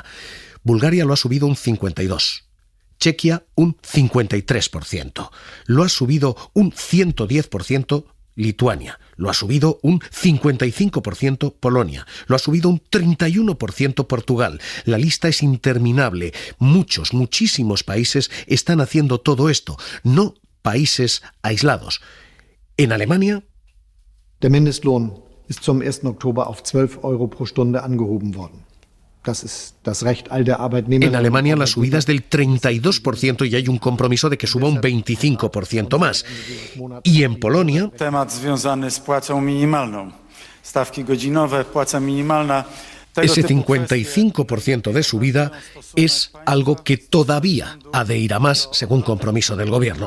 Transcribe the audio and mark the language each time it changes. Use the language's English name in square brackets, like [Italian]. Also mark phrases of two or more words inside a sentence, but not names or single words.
[Spanish] Bulgaria lo ha subido un 52%. Chequia un 53%, lo ha subido un 110% Lituania, lo ha subido un 55% Polonia, lo ha subido un 31% Portugal. La lista es interminable. Muchísimos países están haciendo todo esto, no países aislados. En Alemania, [German] der Mindestlohn ist zum 1. Oktober auf 12 € pro Stunde angehoben worden. [Spanish] En Alemania la subida es del 32% y hay un compromiso de que suba un 25% más. Y en Polonia, ese 55% de subida es algo que todavía ha de ir a más según compromiso del gobierno.